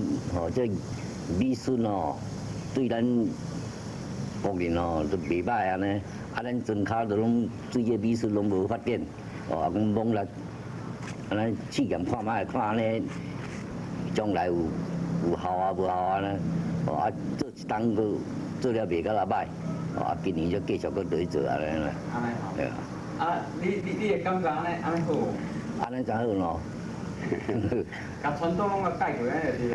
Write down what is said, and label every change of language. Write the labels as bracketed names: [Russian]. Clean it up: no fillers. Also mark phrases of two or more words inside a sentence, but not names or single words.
[Min Nan Chinese] 这美术哦，对咱国人哦都袂歹安尼。啊，咱庄脚都拢对这美术拢无发展，哦，讲网络安尼试验看卖，看安尼将来有效啊无效啊呢？哦，啊做一档个做了袂甲那歹，哦，啊今年就继续搁落去做安尼啦。安尼好。对啊。啊，你会感觉安尼好？安尼真好喏。甲传统拢甲改过安尼就是。